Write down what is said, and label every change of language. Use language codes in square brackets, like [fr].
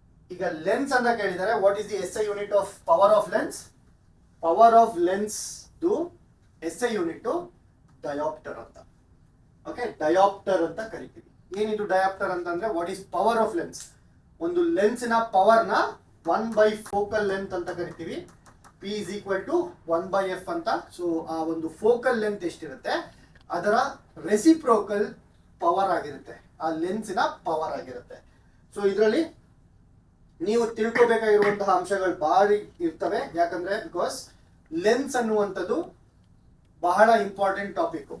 [kn] ಈಗ ಲೆನ್ಸ್ ಅಂತ ಕೇಳಿದ್ದಾರೆ, [en] What is the SI unit of power of lens? [kn] Power of lens SI unit dioptre ಅಂತ. Okay, dioptre ಅಂತ ಕರಿತೀವಿ. ಏನಿದು ಡಯಾಪ್ಟರ್ ಅಂತಂದ್ರೆ [en] What is power of lens? [kn] ಒಂದು ಲೆನ್ಸಿನ ಪವರ್ನ 1 ಫೋಕಲ್ ಲೆಂತ್ ಅಂತ ಕರಿತೀವಿ. [en] P is equal to 1/f [kn] ಅಂತ. ಸೊ ಆ ಒಂದು ಫೋಕಲ್ ಲೆಂತ್ ಎಷ್ಟಿರುತ್ತೆ ಅದರ ರೆಸಿಪ್ರೋಕಲ್ ಪವರ್ ಆಗಿರುತ್ತೆ, ಆ ಲೆನ್ಸಿನ ಪವರ್ ಆಗಿರುತ್ತೆ. ಸೊ ಇದರಲ್ಲಿ ನೀವು ತಿಳ್ಕೊಬೇಕಾಗಿರುವಂತಹ ಅಂಶಗಳು ಭಾರಿ ಇರ್ತವೆ. ಯಾಕಂದ್ರೆ ಬಿಕಾಸ್ ಲೆನ್ಸ್ ಅನ್ನುವಂಥದ್ದು ಬಹಳ ಇಂಪಾರ್ಟೆಂಟ್ ಟಾಪಿಕ್.